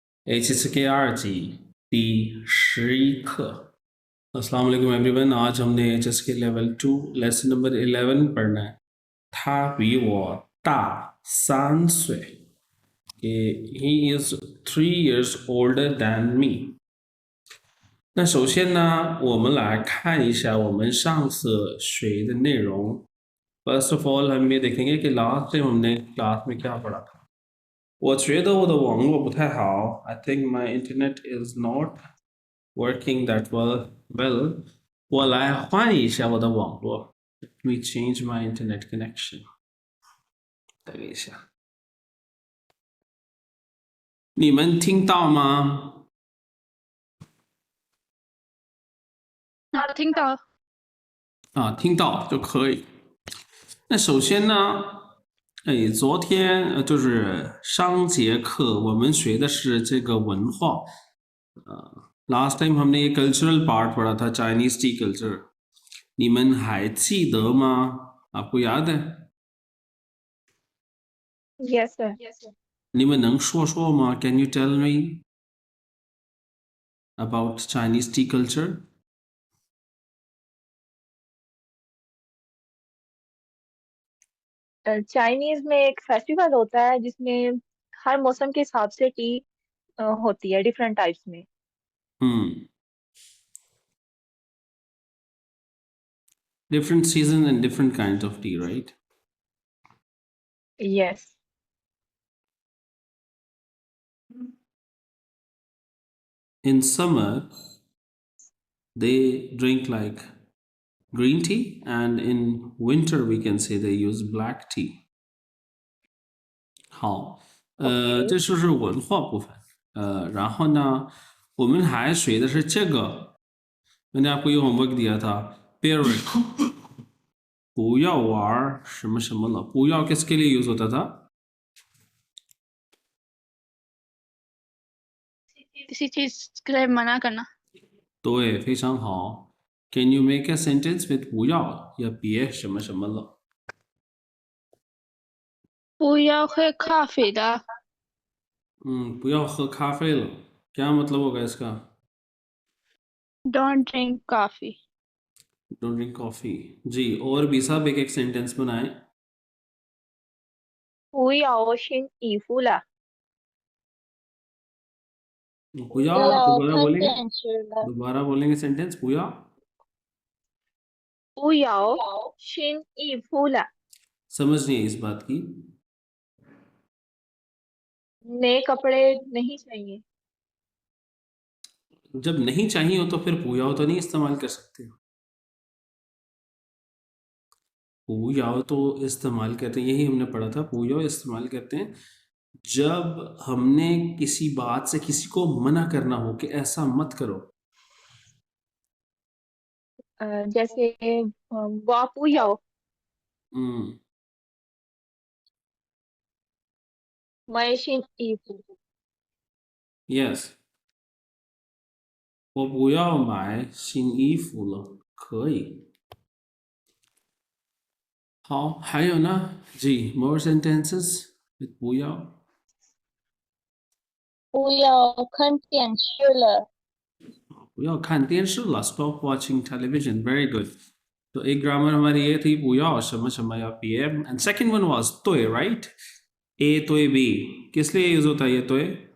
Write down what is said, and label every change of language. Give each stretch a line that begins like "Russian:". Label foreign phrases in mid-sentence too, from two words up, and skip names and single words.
Chinese: HSK 2级第11课।
Arabic: السلام عليكم एवरीवन।
Hindi: आज हमने HSK
English: level 2 lesson number 11
Hindi: पढ़ना है।
Chinese: 他比我大3 岁。
English: He is 3 years older than me。
Chinese: 那首先呢，我们来看一下我们上次学的内容。
English: First of all，
Hindi: हम ये देखेंगे कि
English: last time
Hindi: हमने क्लास में क्या पढ़ा था।
Chinese: 我觉得我的网络不太好。
English: I think my internet is not working that well。
Chinese: 我来换一下我的网络。
English: Let me change my internet connection。
Chinese: 等一下，你们听到吗？听到。啊，听到就可以。那首先呢，昨天就是上节课我们学的是这个文化。
English: last time
Hindi: हमने ये
English: cultural part
Hindi: पढ़ा था,
English: Chinese tea culture.
Chinese: 你们还记得吗？
Hindi: आपको याद है?
English: Yes sir.
Chinese: 你们能说说吗？
English: Can you tell me about Chinese tea culture?
Hindi: चाइनीज में एक फेस्टिवल होता है जिसमें हर मौसम के हिसाब से टी होती है
English: different types
Hindi: में।
English: Different season and different kinds of tea, right? Yes. In summer, they drink like green tea, and in winter we can say they use black tea.
Chinese: 好，这就是文化部分。然后呢，我们还学的是这个。
Hindi: मैंने आपको ये होमवर्क दिया था,
Chinese: parrot 不要玩什么什么了。
Hindi: 不要 किसके लिए यूज होता था? किसी चीज के लिए मना करना।
Chinese: 对，非常好。
English: Can you make a sentence with 不要या
Chinese: 别什么什么了？不要喝咖啡的。不要喝咖啡了。
Hindi: क्या मतलब होगा इसका?
English: Don't drink coffee. Don't drink coffee।
Hindi: जी, और भी सब एक एक सेंटेंस बनाए।
Chinese: 不要新衣服了。
Hindi: 不要 दोबारा बोलेंगे। दोबारा बोलेंगे सेंटेंस 不要。
Chinese: 不要新衣服了。
Hindi: समझ नहीं है इस बात की। नए कपड़े नहीं चाहिए। जब नहीं चाहिए हो तो फिर पूयाओ तो नहीं इस्तेमाल कर सकते हो। पूयाओ तो इस्तेमाल करते हैं, यही हमने पढ़ा था। पूयाओ इस्तेमाल करते हैं जब हमने किसी बात से किसी को मना करना हो कि ऐसा मत करो। जैसे
Chinese: 我不要 买新衣服。 Yes， 我不要买新衣服了，可以。好，还有呢？जी,
English: more sentences with 不要。
Chinese: 不要看电视了。不要看电视了 ，
English: Stop watching television. Very good.
Hindi: तो एक ग्रामर हमारी ये थी
Chinese: 不要什么什么
Hindi: या PM,
English: and second one was 对 right?
Hindi: A 对 B किस लिए यूज होता है ये 对?